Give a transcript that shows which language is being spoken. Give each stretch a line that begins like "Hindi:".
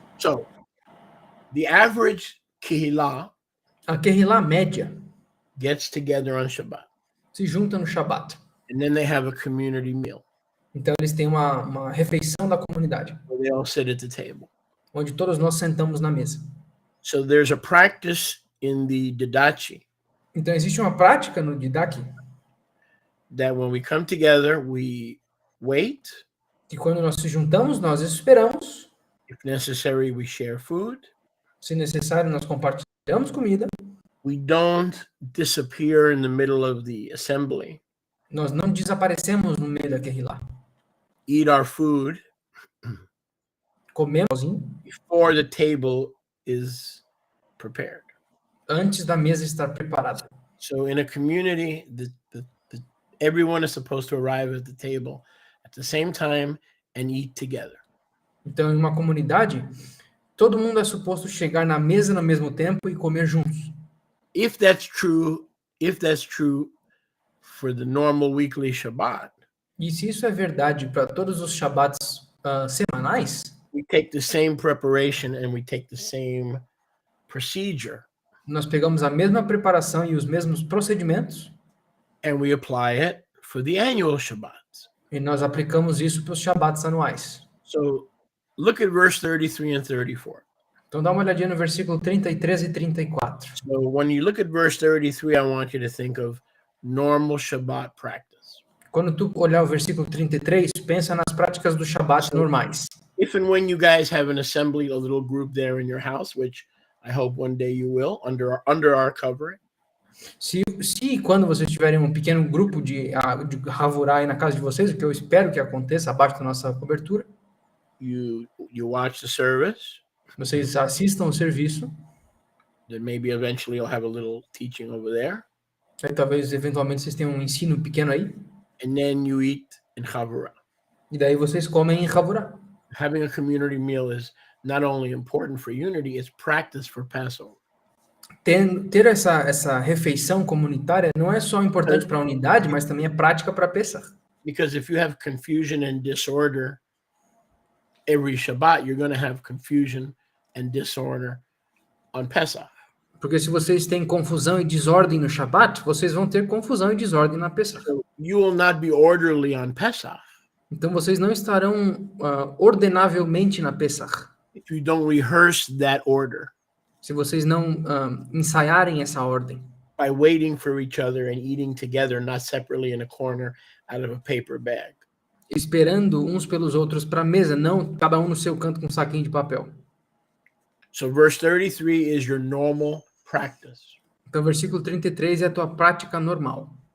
English: So, the average kehillah
Portuguese: A Kehillah média
English: gets together on Shabbat,
Portuguese: se junta no Shabat.
English: and then they have a community meal
Portuguese: Então, eles têm uma refeição da comunidade,
English: where they all sit at the table.
Portuguese: onde todos nós sentamos na mesa.
English: So there's a practice in the Didachi
Portuguese: Então, existe uma prática no Didache,
English: that when we come together, we wait.
Portuguese: que quando nós se juntamos, nós esperamos.
English: If necessary, we share food.
Portuguese: Se necessário, nós compartilhamos comida.
English: We don't disappear in the middle of the assembly.
Portuguese: Nós não desaparecemos no meio da Kehillah.
English: Eat our food
Portuguese: Comemos sozinho,
English: before the table is prepared.
Portuguese: antes da mesa estar preparada.
English: So in a community, everyone is supposed to arrive at the table at the same time and eat together.
Portuguese: Então, em uma comunidade, todo mundo é suposto chegar na mesa no mesmo tempo e comer juntos.
English: If that's true for the normal weekly Shabbat,
Portuguese: E se isso é verdade para todos os Shabbats semanais,
English: we take the same preparation and we take the same procedure
Portuguese: nós pegamos a mesma preparação e os mesmos procedimentos
English: and we apply it for the annual Shabbats.
Portuguese: e nós aplicamos isso para os Shabbats anuais.
English: So look at verse 33 and 34.
Portuguese: Então dá uma olhadinha no versículo 33 e 34.
English: So when you look at verse 33, I want you to think of normal Shabbat practice.
Portuguese: Quando tu olhar o versículo 33, pensa nas práticas do Shabat normais.
English: If and when you guys have an assembly, a little group there in your house, which I hope one day you will, under our covering,
Portuguese: Se quando vocês tiverem um pequeno grupo de Havurá aí na casa de vocês, o que eu espero que aconteça abaixo da nossa cobertura,
English: you watch the service,
Portuguese: vocês assistam o serviço,
English: then maybe eventually you'll have a little teaching over there,
Portuguese: aí talvez eventualmente vocês tenham um ensino pequeno aí,
English: and then you eat in Chavurah.
Portuguese: e daí vocês comem em Havurá.
English: Having a community meal is not only important for unity, it's practice for Passover.
Portuguese: Ter essa refeição comunitária não é só importante para a unidade, mas também é prática para Pesach.
English: Because if you have confusion and disorder every Shabbat, you're going to have confusion and disorder on Pesach.
Portuguese: Porque se vocês têm confusão e desordem no Shabat, vocês vão ter confusão e desordem na Pesach.
English: So you will not be orderly on Pesach
Portuguese: Então vocês não estarão ordenavelmente na Pesach,
English: if you don't rehearse that order
Portuguese: se vocês não ensaiarem essa ordem,
English: by waiting for each other and eating together, not separately in a corner out of a paper bag.
Portuguese: esperando uns pelos outros para a mesa, não cada um no seu canto com um saquinho de papel.
English: So verse 33 is your normal practice.
Portuguese: Então, versículo 33 é a tua prática normal.